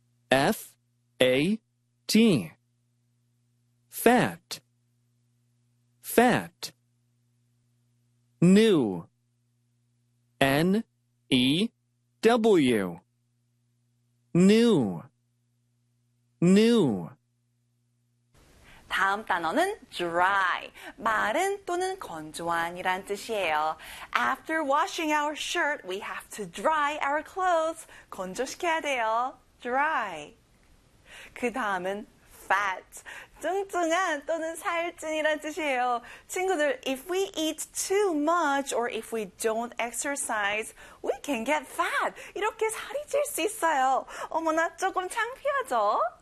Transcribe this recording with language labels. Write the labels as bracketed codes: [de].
[en] F-A-T. Fat. Fat. New. N-E-W. New. New. [ko] 다음 단어는 dry, 마른 또는 건조한이란 뜻이에요. [en] After washing our shirt, we have to dry our clothes. [ko] 건조시켜야 돼요. Dry. 그 다음은 fat, 뚱뚱한 또는 살찐이란 뜻이에요. 친구들, [en] if we eat too much or if we don't exercise, we can get fat. [ko] 이렇게 살이 찔 수 있어요. 어머나, 조금 창피하죠?